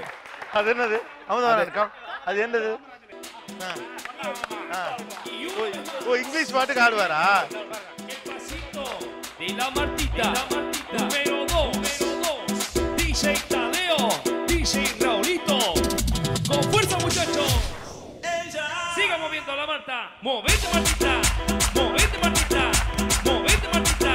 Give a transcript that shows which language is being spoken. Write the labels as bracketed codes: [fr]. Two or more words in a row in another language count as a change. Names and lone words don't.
[ta] அது என்னது அமுதவாணன் இருக்கா? அது என்னது? ஓ இங்கிலீஷ் பாட்டுக்கு ஆடுவாரா? [es] De la Martita, número 2, DJ Tadeo, DJ Raulito. Con fuerza, muchachos. Siga moviendo la Marta. Movete, Martita. Movete, Martita. Movete, Martita.